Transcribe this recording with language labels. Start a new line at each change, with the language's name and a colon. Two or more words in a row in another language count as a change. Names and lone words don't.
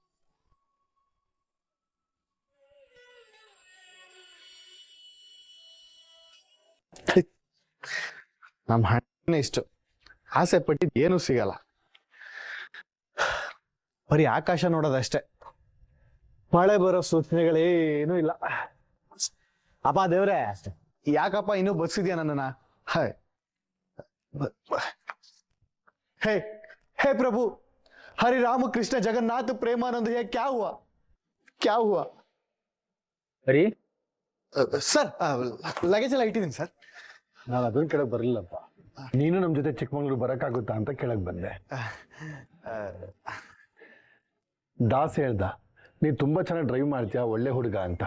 Kannada: ನಮ್ಮ ಹಣ್ಣೆ ಇಷ್ಟು ಆಸೆ ಪಟ್ಟಿದ್ದು ಏನೂ ಸಿಗಲ್ಲ, ಬರೀ ಆಕಾಶ ನೋಡೋದಷ್ಟೇ. ಮಳೆ ಬರೋ ಸೂಚನೆಗಳೇನೂ ಇಲ್ಲ. ಅಪ್ಪ ದೇವ್ರೆ, ಯಾಕಪ್ಪ ಇನ್ನೂ ಬಸ್ಸಿದ್ಯಾ ನನ್ನನ್ನ?
Hindi: ಹಾಯ್ हे हे प्रभु, हरि राम कृष्ण जगन्नाथ प्रेमानंद, ये क्या हुआ, क्या हुआ?
Kannada: ಹರಿ, ಸರ್ ಲಗೇಜ್ ಎಲ್ಲ ಇಟ್ಟಿದ್ದೀನಿ ಸರ್. ನಾನು ಅದನ್ನ ಕೇಳಕ್ ಬರ್ಲಿಲ್ಲಪ್ಪ. ನೀನು ನಮ್ ಜೊತೆ ಚಿಕ್ಕಮಂಗ್ಳೂರು ಬರಕ್ಕಾಗುತ್ತಾ ಅಂತ ಕೇಳಕ್ ಬಂದೆ. ದಾಸ್ ಹೇಳ್ದ ನೀನ್ ತುಂಬಾ ಚೆನ್ನಾಗಿ ಡ್ರೈವ್ ಮಾಡ್ತೀಯಾ, ಒಳ್ಳೆ ಹುಡುಗ ಅಂತ.